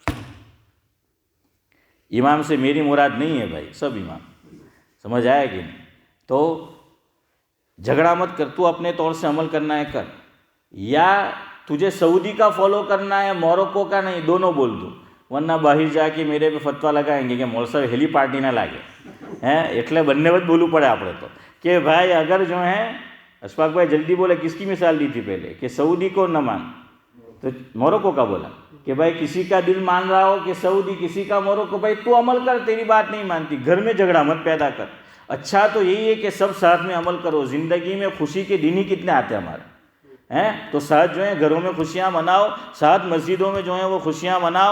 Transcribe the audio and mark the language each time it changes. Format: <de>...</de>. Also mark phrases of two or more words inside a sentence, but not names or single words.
<ur>امام سے میری مراد نہیں ہے بھائی، سب امام، سمجھ آیا کہ نہیں؟ تو جھگڑا مت کر، تو اپنے طور سے عمل کرنا ہے کر، یا تجھے سعودی کا فالو کرنا ہے موروکو کا نہیں، دونوں بول دو، ورنہ باہر جا کے میرے پہ فتویٰ لگائیں گے کہ مول صاحب ہیلی پارٹی نہ</ur> <gu>લાગે એટલે બંને વત બોલવું પડે આપણે તો</gu> <ur>کہ بھائی اگر جو ہے اشفاق بھائی جلدی بولے، کس کی مثال دی تھی پہلے کہ سعودی کو نہ مان، تو موروکو کا بولا کہ بھائی کسی کا دل مان رہا ہو کہ سعودی، کسی کا موروکو، بھائی تو عمل کر، تیری بات نہیں مانتی، گھر میں جھگڑا مت پیدا کر۔ اچھا تو یہی ہے کہ سب ساتھ میں عمل کرو۔ زندگی میں خوشی کے دن ہی کتنے آتے ہیں ہمارے ہیں، تو ساتھ جو ہے گھروں میں خوشیاں مناؤ، ساتھ مسجدوں میں جو ہیں وہ خوشیاں مناؤ۔</ur>